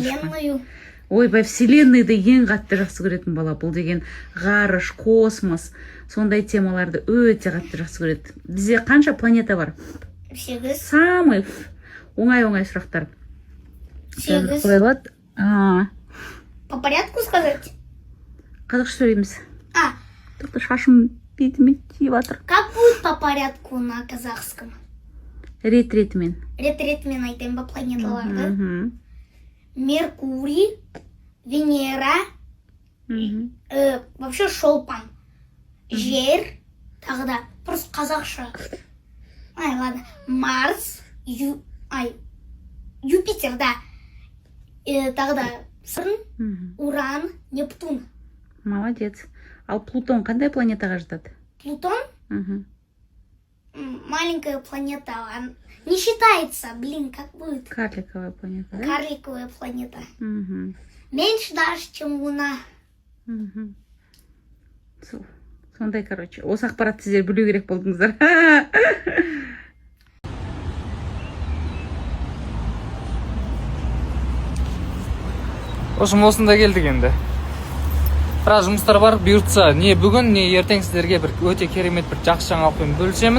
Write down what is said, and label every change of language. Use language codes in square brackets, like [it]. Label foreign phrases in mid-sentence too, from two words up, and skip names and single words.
[ru] вселенную. [kk] Ойбай, вселенныйды ең қатты жақсы көретін бала. Бұл деген ғарыш, космос, сондай темаларды өте қатты жақсы көреді. Бізде қанша планета бар? 8. Самый оңай сұрақтар. 8. Қойылады. [ru] По порядку сказать? [kk] Қазақша сөйлейміз. А, Шашым бетіме тиіп жатыр. [ru] как будет по порядку на казахском? [kk] Рет-ретімен. Рет-ретмен айтайын ба планеталарды? Меркурий, Венера, вообще шолпан, Жер, тағы да, просто қазақша. [ru] Ладно, Марс, Юпитер, да. [kk] Тағы да, Сатурн, Уран, Нептун. [ru] Молодец. [kk] Ал Плутон қандай планетаға жатады? Плутон? [ru] Маленькая планета, не считается, как будет? Карликовая планета, да? Карликовая планета. Меньше даже, чем Луна. [kk] Сондай, короче. Осы ақпаратты сіздер білу керек болдыңыздар. Осында келдік енді. Біраз жұмыстар бар, бұйыртса не бүгін, не ертең сіздерге бір өте керемет бір жақсы жаңалықпен бөлісемін.